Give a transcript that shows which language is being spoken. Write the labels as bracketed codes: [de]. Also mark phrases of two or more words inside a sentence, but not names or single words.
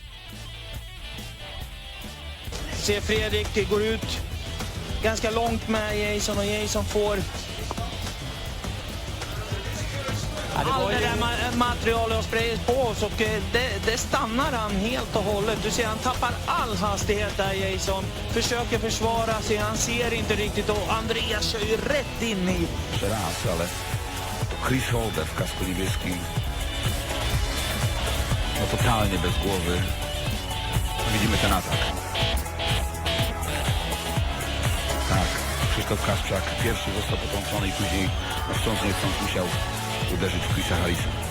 [sv] Se Fredrik går ut ganska långt med Jason och Jason får all det där materialet och sprayas på oss och det stannar han helt och hållet. Du ser han tappar all hastighet där Jason. Försöker försvara sig, han ser inte riktigt och Andreas kör ju rätt in i. [pl] Raz, ale Chris Holder w kasku niebieskim. No totalnie bez głowy. Widzimy ten atak. Tak, Krzysztof Kasprzak pierwszy został potrącony i później chcąc nie chcąc musiał uderzyć w Chrisa Harrisa.